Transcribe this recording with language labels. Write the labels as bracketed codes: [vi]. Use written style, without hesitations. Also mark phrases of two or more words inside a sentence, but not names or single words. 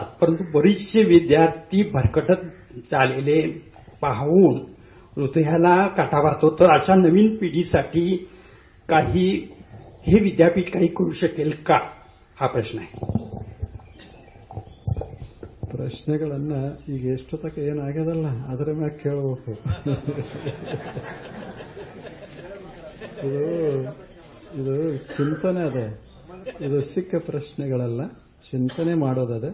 [mr] परंतु बरेचसे विद्यार्थी भरकटत चाललेले पाहून हृदयाला काटा वारतो. तर अशा नवीन पिढीसाठी काही हे विद्यापीठ काही करू शकेल का, हा प्रश्न आहे. [kn] ಪ್ರಶ್ನೆಗಳನ್ನ ಈಗ ಎಷ್ಟೊತ್ತಕ ಏನಾಗ್ಯದಲ್ಲ ಅದರ ಮ್ಯಾಗ ಕೇಳಬೇಕು. ಇದು ಚಿಂತನೆ ಅದ. ಇದು ಸಿಕ್ಕ ಪ್ರಶ್ನೆಗಳಲ್ಲ, ಚಿಂತನೆ ಮಾಡೋದದ.